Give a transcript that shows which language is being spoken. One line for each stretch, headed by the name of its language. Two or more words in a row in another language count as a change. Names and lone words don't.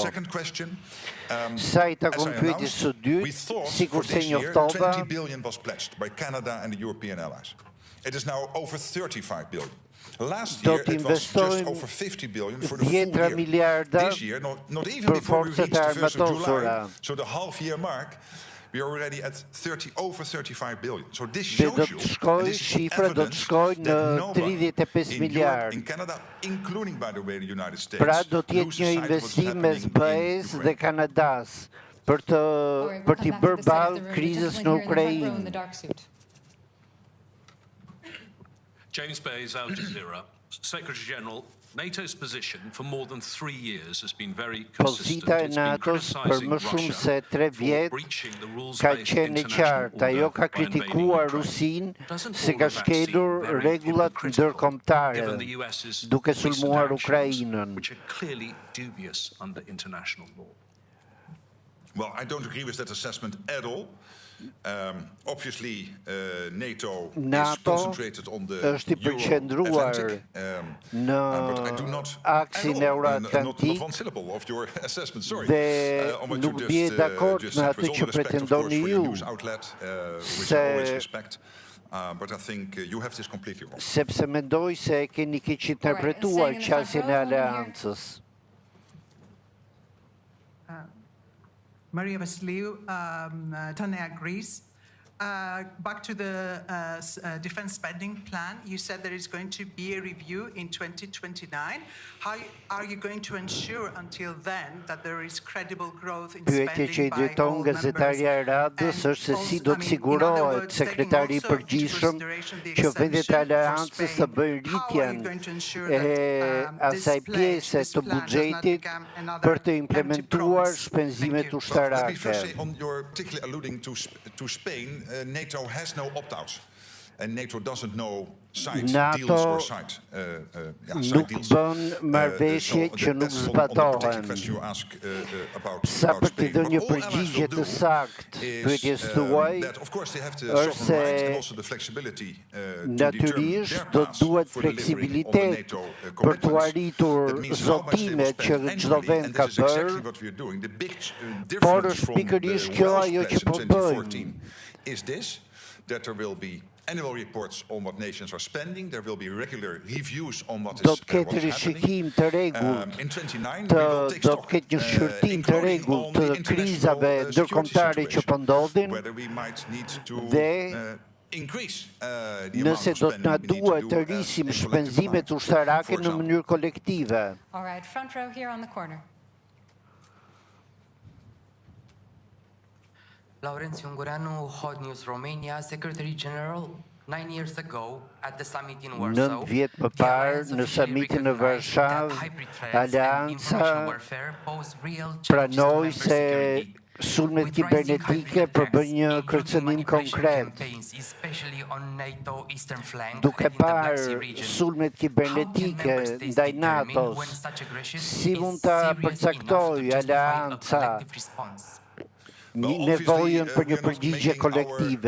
Albanian: Sa I takon pyetjes së dytë, sikurse njoftova, do të investojmë 10 miliarda për forcat e armatosura.
English: We are already at over 35 billion. So this shows you,
Albanian: shifra do të shkojë në 35 miliard.
English: In Canada, including by the way the United States.
Albanian: Pra do të jetë një investim mes BE-s dhe Kanadas për t'i bërë ballë krizës në Ukrainë.
English: James Bayes, Al Jazeera, Secretary General. NATO's position for more than 3 years has been very consistent.
Albanian: Pozita e NATO-s për më shumë se 3 vjet ka qenë e qartë. Ajo ka kritikuar Rusinë se ka shkelur rregullat ndërkombëtare duke sulmuar Ukrainën.
English: Well, I don't agree with that assessment at all. Obviously, NATO is concentrated on the Euro-Atlantic, but I do not
Albanian: aksin euro-atlantik dhe nuk bie dakord me atë që pretendoni ju, sepse mendoj se e keni keq interpretuar qasjen e aleancës.
English: Maria Vasiliou, Tanya agrees. Back to the defense spending plan, you said there is going to be a review in 2029. How are you going to ensure until then that there is credible growth in spending by all
Albanian: drejton gazetarja e Radës është se si do të sigurohet sekretari I përgjithshëm që vendet e aleancës të bëjnë rritjen e asaj pjese të buxhetit për të implementuar shpenzimet ushtarake.
English: NATO has no opt-outs, and NATO doesn't know sides, deals or side deals.
Albanian: Bën marrëveshje që nuk zbatohen. Sa për të dhënë një përgjigje të saktë pyetjes tuaj, është se natyrisht do duhet fleksibilitet për të arritur zotimet që çdo vend ka bërë, por është pikërisht kjo ajo që po bëjmë.
English: Is this that there will be annual reports on what nations are spending, there will be regular reviews on what is
Albanian: rishikim të rregullt, do të ketë një shqyrtim të rregullt të krizave ndërkombëtare që po ndodhin dhe nëse do të na duhet të rrisim shpenzimet ushtarake në mënyrë kolektive.
English: All right, front row here on the corner. Lawrence Ungureanu, Hot News Romania, Secretary General, 9 years ago at the summit in Warsaw.
Albanian: 9 vjet më parë në summitin në Varshavë, Aleanca pranoi se sulmet kibernetike përbën një kërcënim konkret. Duke parë sulmet kibernetike ndaj NATO-s, si mund ta përcaktoj Aleanca nevojën për një përgjigje kolektive?